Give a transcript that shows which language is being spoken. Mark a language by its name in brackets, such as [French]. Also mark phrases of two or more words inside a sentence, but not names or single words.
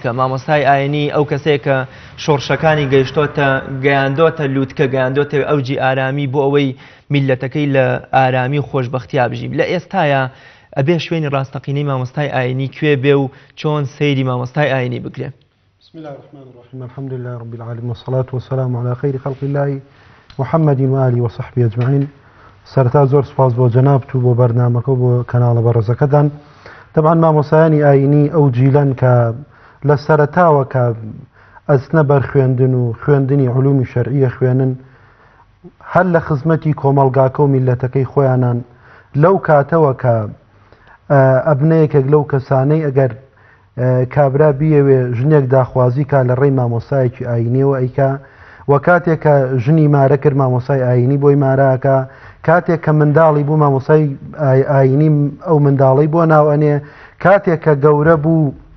[Central Kurdish] مامۆستای ئاینی ئەو کەسێک کە شۆڕشەکانی گەیاندۆتە لووتکە، گەیاندۆتە ئەوجی ئارامی بۆ ئەوەی میلەتەکەی لە ئارامی و خۆشبەختیا بژیم. لە ئێستاە ئەبێ شوێنی ڕاستەقینەی مامۆستای ئاینی کوێ بێ و چۆن سەیری مامۆستای ئاینی بکرێ؟ [Arabic] بسم الله الرحمن الرحيم الحمد لله رب العالمين والصلاة والسلام على خير خلق الله محمد وآله وصحبه أجمعين. [Central Kurdish] سرتا زۆر سپاس بۆ جەنابت و بۆ بەرنامەکە و بۆ کەناڵە بەڕێزەکەتان. طبعا مامۆستایانی ئاینی ئەو جیلەن کە لە سەرەتاوە کە ئەچنە بەر خوێندن و خوێندنی علومی شەرعیە خوێنن هەر لە خزمەتی کۆمەڵگاکە و میلەتەکەی خۆیانان لەو کاتەوە کە ئەبنەیەکێک لەو کەسانەی ئەگەر کابرا بیەوێ ژنێک داخوازی کا لە ڕێی مامۆستایەکی ئاینیەوە ئەیکا و کاتێک کە ژنی مارە کرد مامۆستای ئاینی بۆی ماراکە، کاتێک کە منداڵی بوو مامۆستای ئاینی ئەو منداڵی بۆ ناوەنێ، کاتێک کە گەورە بوو